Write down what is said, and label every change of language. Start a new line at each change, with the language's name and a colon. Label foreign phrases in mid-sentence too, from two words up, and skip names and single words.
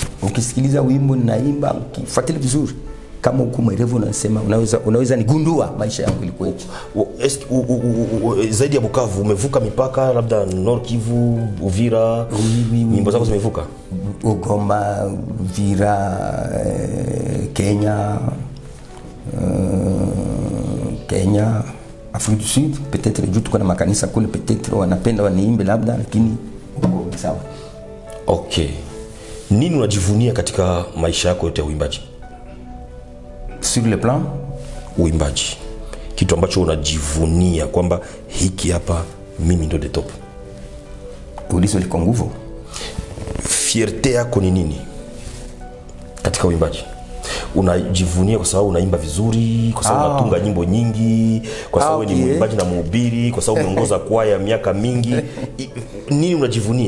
Swahili: Ukisikiliza wimbo ninaimba, ukifuatilia vizuri kama uko mwerevu unasema unaweza nigundua maisha yangu ilikuwa hicho. Zaidi ya Bukavu umevuka mipaka labda Nord Kivu, Uvira. Nyimbo zako zimevuka Goma, Uvira, Kenya, Afrique du Sud. Peut-être juu tuko na makanisa kule, peut-être wanapenda waniimbe labda, lakini sawa. Okay. Nini unajivunia katika maisha yako yote ya uimbaji?
French: Sur le plan
Swahili: uimbaji, kitu ambacho unajivunia kwamba hiki hapa mimi ndo
English: the top.
Swahili: Ulizo liko nguvu. Fierté yako ni nini katika uimbaji? Unajivunia kwa sababu unaimba vizuri, kwa sababu unatunga nyimbo nyingi, kwa sababu ni mwimbaji na mhubiri, kwa sababu umeongoza kwaya miaka mingi. Nini unajivunia?